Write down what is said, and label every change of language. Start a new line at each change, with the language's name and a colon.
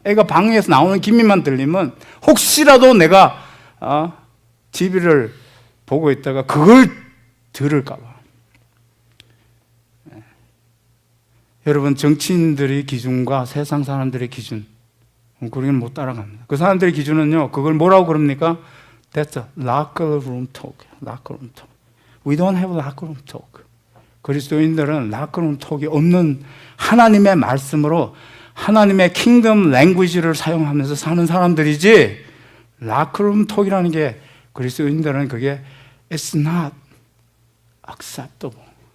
Korean: 애가 방에서 나오는 기미만 들리면 혹시라도 내가 TV를 보고 있다가 그걸 들을까 봐. 여러분, 정치인들의 기준과 세상 사람들의 기준, 우리는 못 따라갑니다. 그 사람들의 기준은요, 그걸 뭐라고 그럽니까?
English: That's a locker room talk. locker room talk. We don't have locker room talk.
Korean: 그리스도인들은
English: locker room talk
Korean: 이 없는 하나님의 말씀으로 하나님의 킹덤 랭귀지를 사용하면서 사는 사람들이지, locker room talk이라는 게 그리스도인들은 그게
English: it's not acceptable.